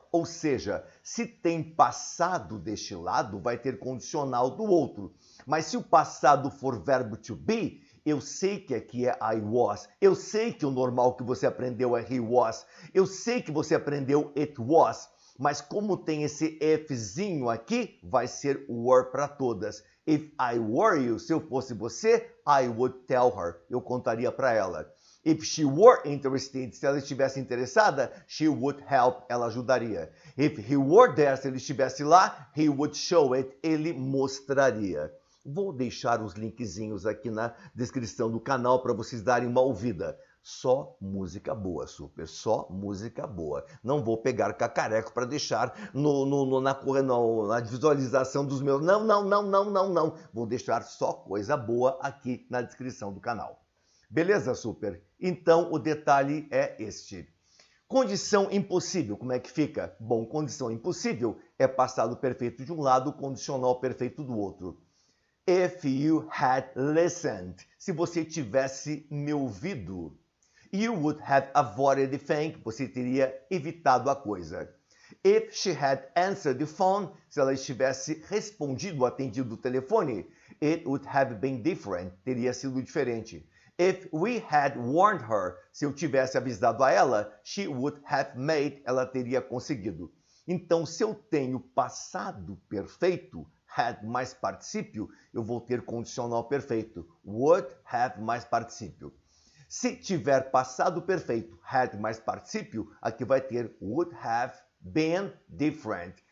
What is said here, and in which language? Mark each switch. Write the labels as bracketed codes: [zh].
[pt] Ou seja, se tem passado deste lado, vai ter condicional do outro. Mas se o passado for verbo to be, eu sei que aqui é I was. Eu sei que o normal que você aprendeu é he was. Eu sei que você aprendeu it was. Mas como tem esse Fzinho aqui, vai ser were para todas. [en] If I were you, [pt] se eu fosse você, [en] I would tell her. [pt] Eu contaria para ela. [en] If she were interested, [pt] se ela estivesse interessada, [en] she would help, [pt] ela ajudaria. [en] If he were there, [pt] se ele estivesse lá, [en] he would show it, [pt] ele mostraria. Vou deixar os linkzinhos aqui na descrição do canal para vocês darem uma ouvida. Só música boa, super, só música boa. Não vou pegar cacareco para deixar na visualização dos meus... Não. Vou deixar só coisa boa aqui na descrição do canal. Beleza, super? Então, o detalhe é este. Condição impossível, como é que fica? Bom, condição impossível é passado perfeito de um lado, condicional perfeito do outro. [en] If you had listened, [pt] se você tivesse me ouvido. [en] You would have avoided the thing, [pt] você teria evitado a coisa. [en] If she had answered the phone, [pt] se ela tivesse respondido, atendido o telefone, [en] it would have been different, [pt] teria sido diferente. [en] If we had warned her, [pt] se eu tivesse avisado a ela, [en] she would have made, [pt] ela teria conseguido. Então, se eu tenho passado perfeito, had mais particípio, eu vou ter condicional perfeito. Would have mais particípio. Se tiver passado perfeito, had mais particípio, aqui vai ter [en] would have been different.